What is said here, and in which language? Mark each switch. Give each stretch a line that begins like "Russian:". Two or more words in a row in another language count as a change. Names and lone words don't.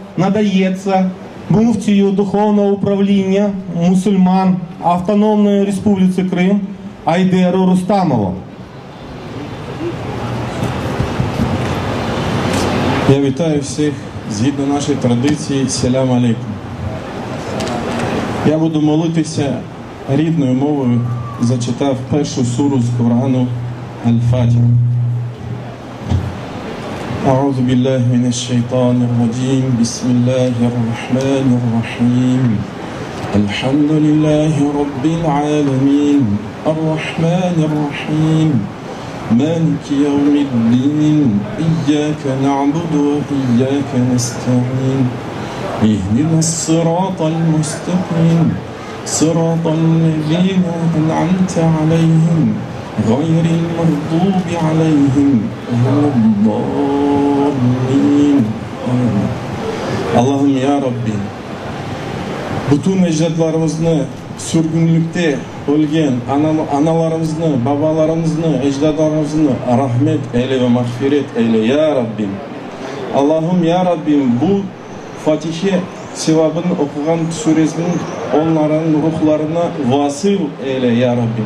Ukrainian: надається муфтію Духовного управління мусульман Автономної Республіки Крим Айдеру Рустамову. Я вітаю всіх згідно нашої традиції.
Arabic: سلام عليكم.
Ukrainian: Я буду молитися рідною мовою, зачитав першу суру з Корану Аль-Фатиха.
Arabic: أعوذ بالله من الشيطان الرجيم بسم الله الرحمن الرحيم الحمد لله رب العالمين الرحمن الرحيم مالك يوم الدين إياك نعبد وإياك نستعين اهدنا الصراط المستقيم صراط الذين أنعمت عليهم غير المغضوب عليهم ولا الضالين.
Crimean Tatar: Allah'ım ya Rabbi, bütün ecdadlarımızı sürgünlükte ölgen analarımızı, babalarımızı, ecdadlarımızı rahmet eyle ve mağfiret eyle ya Rabbim. Allah'ım ya Rabbim, bu Fatiha sevabını okuyan suresinin onların ruhlarına vasıl eyle ya Rabbim.